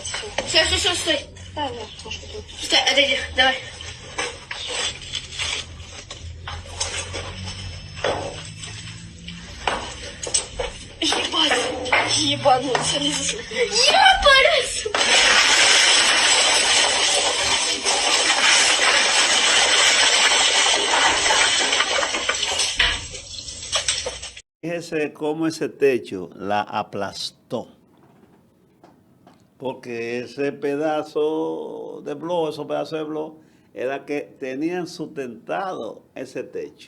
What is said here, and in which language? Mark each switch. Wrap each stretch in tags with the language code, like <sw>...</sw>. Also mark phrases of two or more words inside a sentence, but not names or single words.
<ru>Все, стой. Да, стой, отойди, давай. Ебанулся. Ебанулся.</ru> <es>Fíjese cómo ese techo la aplastó. Porque ese pedazo de blog, esos pedazos de blog, era que tenían sustentado ese techo.</es>